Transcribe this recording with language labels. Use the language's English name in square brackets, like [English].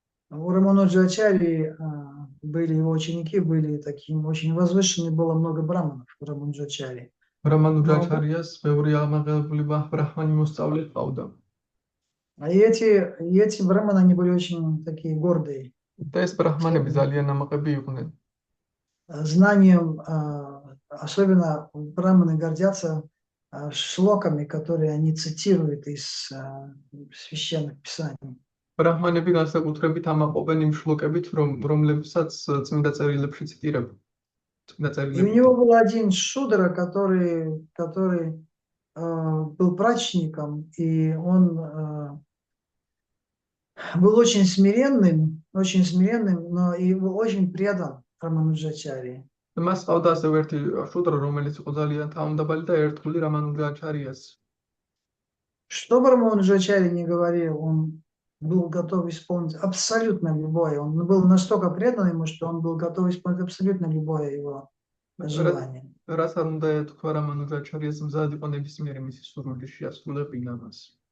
[Russian] У Рамануджачари были его ученики, были таким очень возвышенные, было много браманов в Рамануджачари. [Georgian] ბრამანუჯაჩარიას ბევრი ამაღლებული ბრაჰმანი მოსწავლე ჰყავდა. [Russian] И эти браманы, они были очень такие гордые. [Georgian] და ეს ბრაჰმანები ძალიან ამაყები იყვნენ. [Russian] Знанием, особенно браманы гордятся шлоками, которые они цитируют из священных писаний. [Georgian] ბრაჰმანები განსაკუთრებით ამაყობენ იმ შლოკებით, რომლებსაც წმინდა წერილებში ციტირებენ. [Russian] И у него был один шудра, который был прачником, и он был очень смиренным, но и был очень предан Рамануджачари. [Georgian] მას ყავდა ასევე ერთი შუდრა, რომელიც იყო ძალიან თავმდაბალი და ერთგული რამანუჯაჩარიას. [Russian] Что бы Рамануджачари не говорил, он был готов исполнить абсолютно любое. Он был настолько предан ему, что он был готов исполнить абсолютно любое его желание. [Georgian] რაც არ უნდა ეთქვა რამანუჯაჩარიას, მზად იყო ნებისმიერი მისი სურვილის შეასრულებინა მას.